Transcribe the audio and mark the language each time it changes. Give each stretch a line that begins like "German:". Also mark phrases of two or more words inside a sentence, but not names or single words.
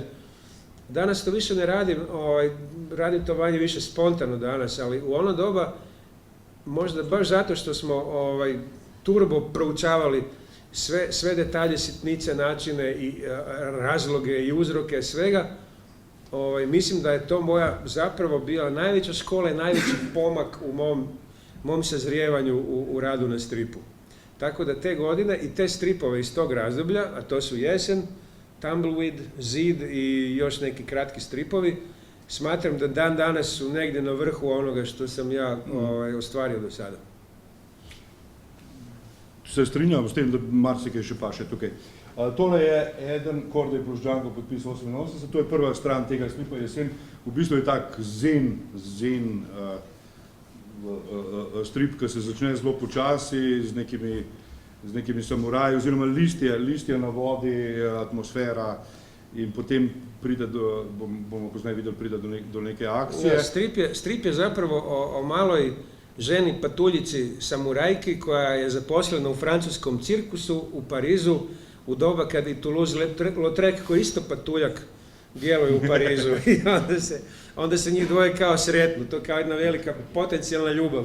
Croatian: Danas to više ne radim, radim to manje više spontano danas, ali u ono doba, možda baš zato što smo turbo proučavali sve detalje, sitnice, načine i razloge i uzroke svega, mislim da je to moja zapravo bila najveća škola i najveći pomak u mom sazrijevanju u radu na stripu. Tako da te godine i te stripove iz tog razdoblja, a to su Jesen, Tumbleweed, Zid i još neki kratki stripovi, smatram da dan danas su negdje na vrhu onoga što sam ja ostvario do sada.
Slovenian: Se strinjam s tem, da marsikaj še paše tukaj. Tole je eden, Korday plus Django podpis 88, to je prva stran tega stripa Jesen. V bistvu je tak zen strip, ki se začne zelo počasi, z nekimi samuraji, oziroma listje na vodi, atmosfera in potem pride bomo pozneje videli, pride do neke akcije.
Croatian: Ja, strip je zapravo o maloj ženi patuljici samurajki koja je zaposlena u francuskom cirkusu u Parizu u doba kad i Toulouse-Lautrec koji isto patuljak djeluje u Parizu i onda se njih dvoje kao sretnu, to kao jedna velika potencijalna ljubav.